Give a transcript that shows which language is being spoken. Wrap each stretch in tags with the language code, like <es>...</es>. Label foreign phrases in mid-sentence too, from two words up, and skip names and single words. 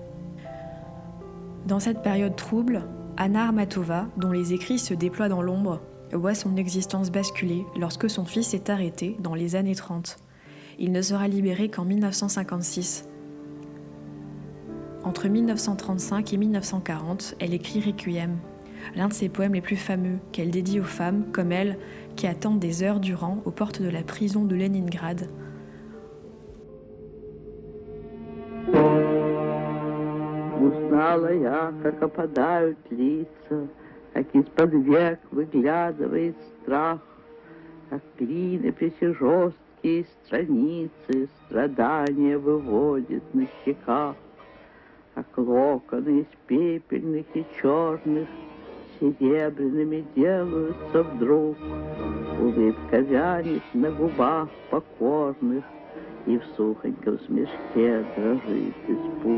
<fr>Dans cette période trouble, Anna Akhmatova, dont les écrits se déploient dans l'ombre, voit son existence basculer lorsque son fils est arrêté dans les années 30. Il ne sera libéré qu'en 1956. Entre 1935 et 1940, elle écrit Requiem, l'un de ses poèmes les plus fameux qu'elle dédie aux femmes comme elle qui attendent des heures durant aux portes de la prison de Leningrad.</fr> <ru>Узнала я, как опадают лица, как из-под век выглядывает страх, как клинописи жесткие страницы страдания выводит на щеках, как локоны из пепельных и черных серебряными делаются вдруг, улыбка вянет на губах покорных, и в сухоньком смешке дрожит испуг.</ru>